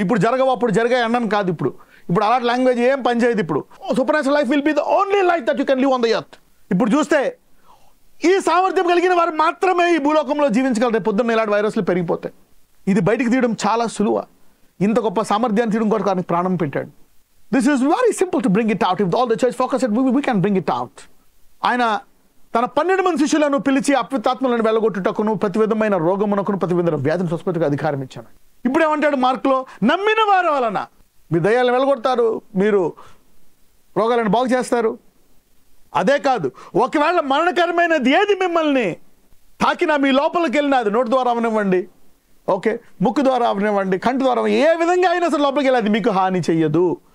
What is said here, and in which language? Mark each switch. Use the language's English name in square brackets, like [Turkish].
[Telugu] ఇప్పుడు జరగవు, అప్పుడు జరిగాయి అన్నాను కాదు. ఇప్పుడు అలాంటి లాంగ్వేజ్ ఏం పనిచేయదు. [English] ఇప్పుడు supernatural life will be the only life that you can live on the earth. [Telugu] ఇప్పుడు చూస్తే ఈ సామర్థ్యం కలిగిన వారు మాత్రమే ఈ భూలోకంలో జీవించగలరు. పొద్దున్న ఇలాంటి వైరస్లు పెరిగిపోతాయి. ఇది బయటికి తీయడం చాలా సులువ. ఇంత గొప్ప సామర్థ్యాన్ని తీయడం కొరకు ఆయన ప్రాణం పెట్టాడు. [English] This is very simple to bring it out. If all the church focuses, we can bring it out. [Telugu] ఆయన తన 12 మంది శిష్యులను పిలిచి అపవిత్రాత్మలను వెళ్ళగొట్టుటకును, ప్రతి విధమైన రోగమునకును, ప్రతి విధమైన వ్యాధిని స్వస్థపరచుటకు అధికారం ఇచ్చాను. ఇప్పుడు ఏమంటాడు మార్కులో? నమ్మిన వారి వలన మీ దయ్యాలను వెళ్ళగొడతారు, మీరు రోగాలను బాగు చేస్తారు. అదే కాదు, ఒకవేళ మరణకరమైనది ఏది మిమ్మల్ని తాకినా, మీ లోపలికి వెళ్ళినా, అది నోటి ద్వారా అవనివ్వండి, ఓకే, ముక్కు ద్వారా అవనివ్వండి, కంటి ద్వారా, ఏ విధంగా అయినా సరే లోపలికి వెళ్ళి అది మీకు హాని చెయ్యదు.